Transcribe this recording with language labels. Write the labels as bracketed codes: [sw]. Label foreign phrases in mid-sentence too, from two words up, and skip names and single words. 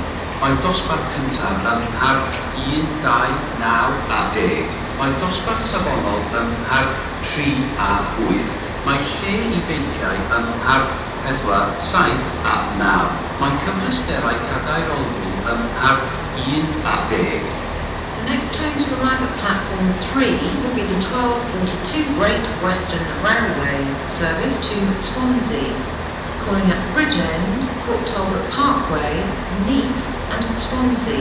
[cy] Mae dosbarth cyntaf yn harf 1, 2, 9 a 10. Mae dosbarth safonol yn harf 3 a 8. Mae lle i feithiau yn harf 4, 7 a 9. Mae cyfleusterau cadair olwyn yn harf 1 a 10. [en] The next train to arrive at Platform 3 will be the 12:42 Great Western Railway, service to Swansea. Calling at Bridgend, Port Talbot Parkway, Neath and Swansea.